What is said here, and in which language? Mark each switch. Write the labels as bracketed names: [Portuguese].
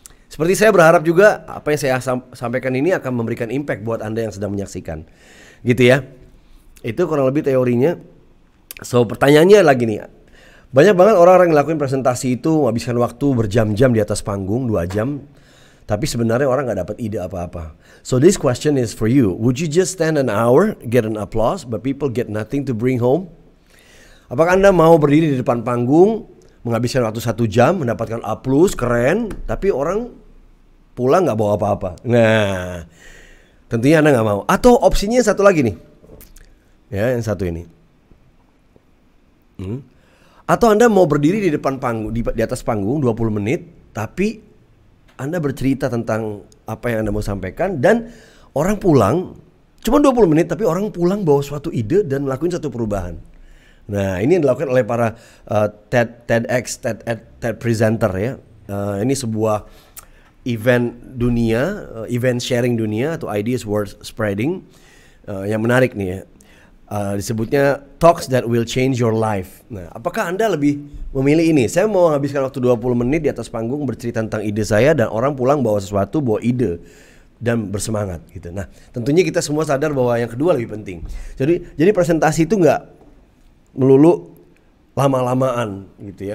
[Indonesian] Seperti saya berharap juga apa yang saya sampaikan ini akan memberikan impact buat Anda yang sedang menyaksikan. Gitu ya. Itu kurang lebih teorinya. So pertanyaannya lagi nih. Banyak banget orang-orang yang ngelakuin presentasi itu menghabiskan waktu berjam-jam di atas panggung, 2 jam. Tapi sebenarnya orang gak dapat ide apa-apa. [English] So this question is for you. Would you just stand an hour, get an applause, but people get nothing to bring home? [Indonesian] Apakah Anda mau berdiri di depan panggung, menghabiskan waktu 1 jam, mendapatkan aplaus, keren, tapi orang pulang gak bawa apa-apa? Nah, tentunya Anda gak mau. Atau opsinya satu lagi nih. Ya, yang satu ini. Atau Anda mau berdiri di depan panggung, di atas panggung 20 menit, tapi Anda bercerita tentang apa yang Anda mau sampaikan dan orang pulang cuma 20 menit tapi orang pulang bawa suatu ide dan melakukan satu perubahan. Nah, ini yang dilakukan oleh para TEDx, TED presenter ya. Ini sebuah event dunia, event sharing dunia atau [English] ideas worth spreading [Indonesian] yang menarik nih ya. Disebutnya [English] talks that will change your life. [Indonesian] Nah, apakah Anda lebih memilih ini? Saya mau habiskan waktu 20 menit di atas panggung bercerita tentang ide saya dan orang pulang bawa sesuatu, bawa ide dan bersemangat gitu. Nah, tentunya kita semua sadar bahwa yang kedua lebih penting. Jadi presentasi itu nggak melulu lama-lamaan gitu ya.